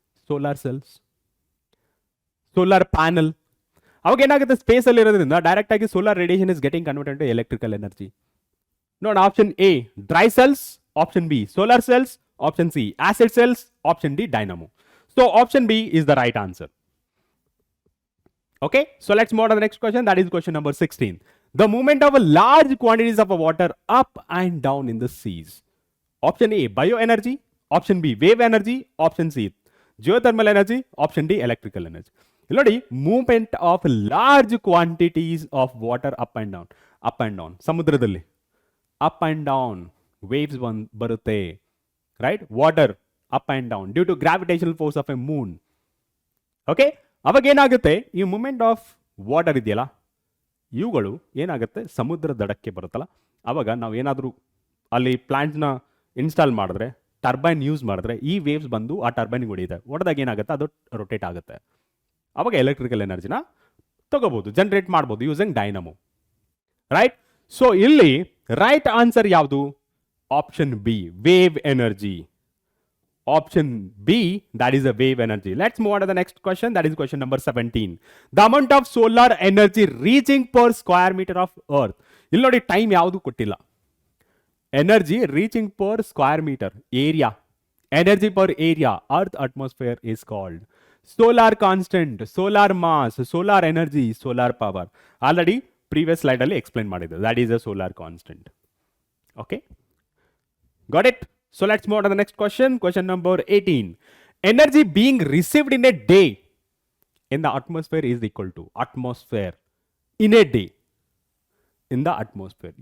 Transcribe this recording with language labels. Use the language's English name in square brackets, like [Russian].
[English] Solar cells, solar panel. [Kannada] ಅವಾಗ ಏನಾಗುತ್ತೆ, space ಅಲ್ಲಿ ಇರೋದ್ರಿಂದ ಡೈರೆಕ್ಟ್ ಆಗಿ [English] Solar radiation is getting converted to electrical energy. ನೋಡಿ, option A dry cells, option B solar cells, option C acid cells, option D dynamo. So option B is the right answer. Okay, so let's move on to the next question. That is question number 16. The movement of a large quantities of water up and down in the seas. Option A, bioenergy. Option B, wave energy. Option C, geothermal energy. Option D, electrical energy. Lodi, movement of large quantities of water up and down. Up and down. Samudradalli. Up and down. [Kannada] Waves barutte. [English] Right? Water up and down due to gravitational force of a moon. Okay? [Kannada] ಅವಾಗ ಏನಾಗುತ್ತೆ, ಈ moment of water ಇದೆಯಲ್ಲ, ಇವುಗಳು ಏನಾಗುತ್ತೆ, ಸಮುದ್ರ ದಡಕ್ಕೆ ಬರುತ್ತಲ್ಲ. ಅವಾಗ ನಾವು ಏನಾದರೂ ಅಲ್ಲಿ ಪ್ಲಾಂಟ್ನ ಇನ್ಸ್ಟಾಲ್ ಮಾಡಿದ್ರೆ, ಟರ್ಬೈನ್ ಯೂಸ್ ಮಾಡಿದ್ರೆ, ಈ ವೇವ್ಸ್ ಬಂದು ಆ ಟರ್ಬೈನ್ಗೆ ಹೊಡೆಯುತ್ತೆ. ಹೊಡೆದಾಗ ಏನಾಗುತ್ತೆ, ಅದು ರೊಟೇಟ್ ಆಗುತ್ತೆ. ಅವಾಗ ಎಲೆಕ್ಟ್ರಿಕಲ್ ಎನರ್ಜಿನ ತಗೋಬಹುದು, ಜನರೇಟ್ ಮಾಡ್ಬೋದು ಯೂಸಿಂಗ್ ಡೈನಮೋ. ರೈಟ್. ಸೊ ಇಲ್ಲಿ ರೈಟ್ ಆನ್ಸರ್ ಯಾವುದು? Option B, wave energy. [English] Option B, that is a wave energy. Let's move on to the next question. That is question number 17. The amount of solar energy reaching per square meter of earth. [Kannada] ಇಲ್ಲಿ ನೋಡಿ time ಯಾವುದು ಕೊಟ್ಟಿಲ್ಲ. [English] Energy reaching per square metre area, energy per area, earth atmosphere is called solar constant, solar mass, solar energy, solar power. Already previous slide ಅಲ್ಲಿ explain ಮಾಡಿದ್ದು. That is a solar constant. Okay, got it? So let's move on to the next question. Question number 18. Energy being received in a day in the atmosphere is equal to atmosphere in a day in the atmosphere.